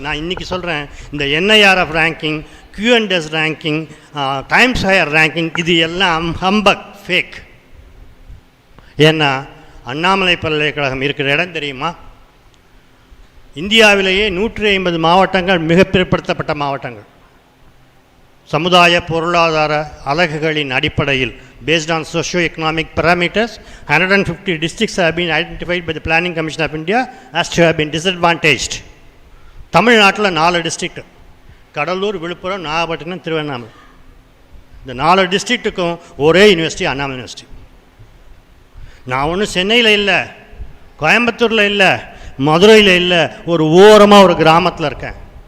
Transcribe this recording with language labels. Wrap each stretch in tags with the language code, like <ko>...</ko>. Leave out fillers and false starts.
<ta>நான் இன்றைக்கி சொல்கிறேன், இந்த NIRF ranking, Q&S ranking, times higher ranking, இது எல்லாம் ஹம்பக், ஃபேக். ஏன்னா அண்ணாமலை பல்கலைக்கழகம் இருக்கிற இடம் தெரியுமா? இந்தியாவிலேயே 150 மாவட்டங்கள் மிக பிற்படுத்தப்பட்ட மாவட்டங்கள். சமுதாய பொருளாதார அலகுகளின் அடிப்படையில்,</ta> <en>based on socio-economic parameters, 150 districts have been identified by the Planning Commission of India as to have been disadvantaged.</en> <ta>தமிழ்நாட்டில் 4 டிஸ்ட்ரிக்ட், கடலூர், விழுப்புரம், நாகப்பட்டினம், திருவண்ணாமலை. இந்த 4 டிஸ்ட்ரிக்ட்டுக்கும் ஒரே யூனிவர்சிட்டி, அண்ணாமலை யூனிவர்சிட்டி. நான் ஒன்றும் சென்னையில் இல்லை, கோயம்புத்தூரில் இல்லை, மதுரையில் இல்லை, ஒரு ஓரமாக ஒரு கிராமத்தில் இருக்கேன்.</ta>